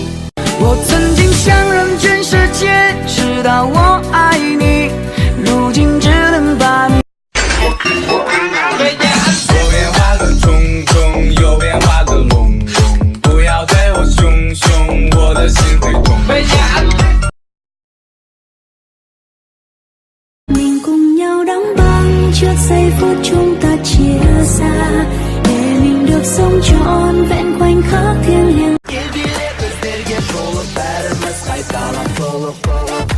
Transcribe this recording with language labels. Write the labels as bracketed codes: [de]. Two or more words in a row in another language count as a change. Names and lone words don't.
[zh] 我曾经想让全世界知道我爱你，如今只能把你。左边画个冲冲，右边画个隆隆，不要对我凶凶，我的心会痛。 [vi] Mình cùng nhau đóng băng trước giây phút chúng ta chia xa, để mình được sống trọn vẹn khoảnh khắc thiêng liêng.